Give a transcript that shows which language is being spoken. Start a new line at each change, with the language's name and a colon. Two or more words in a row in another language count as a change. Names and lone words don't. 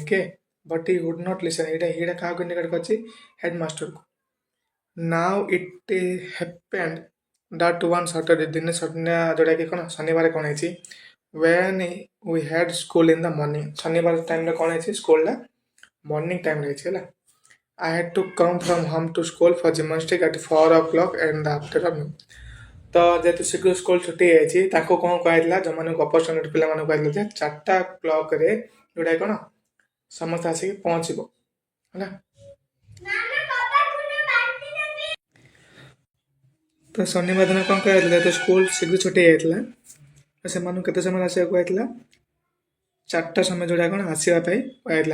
Odia: କିଏ,
English: but he would not listen,
Odia: ଏଇଟା କାହାକୁ ଇଣ୍ଡିକେଟ୍ କରିଛି, ହେଡମାଷ୍ଟରକୁ।
English: Now it happened that one Saturday,
Odia: ଦିନେ ଯେଉଁଟାକି କ'ଣ ଶନିବାର କ'ଣ ହେଇଛି,
English: when we had school in the morning,
Odia: ଶନିବାର ଟାଇମ୍ରେ କ'ଣ ହେଇଛି ସ୍କୁଲଟା ମର୍ଣ୍ଣିଂ ଟାଇମ୍ରେ ହେଇଛି ହେଲା।
English: I had to come from home to school for gymnastics at 4 o'clock in the afternoon।
Odia: ତ ଯେହେତୁ ଶୀଘ୍ର ସ୍କୁଲ ଛୁଟି ହେଇଯାଇଛି ତାଙ୍କୁ କ'ଣ କୁହାଯାଇଥିଲା, ଯେଉଁମାନଙ୍କୁ ଅପରଚୁନିଟି ପିଲାମାନଙ୍କୁ କୁହାଯାଇଥିଲା ଯେ 4ଟା କ୍ଲକରେ ଯେଉଁଟା କ'ଣ ସମସ୍ତେ ଆସିକି ପହଞ୍ଚିବ ହେଲା। ତ ଶନିବାର ଦିନ କ'ଣ କୁହାଯାଇଥିଲା, ଯେହେତୁ ସ୍କୁଲ ଶୀଘ୍ର ଛୁଟି ହେଇଯାଇଥିଲା ତ ସେମାନଙ୍କୁ କେତେ ସମୟରେ ଆସିବାକୁ କୁହାଯାଇଥିଲା, 4ଟା ସମୟ ଯେଉଁଟା କ'ଣ ଆସିବା ପାଇଁ କୁହାଯାଇଥିଲା।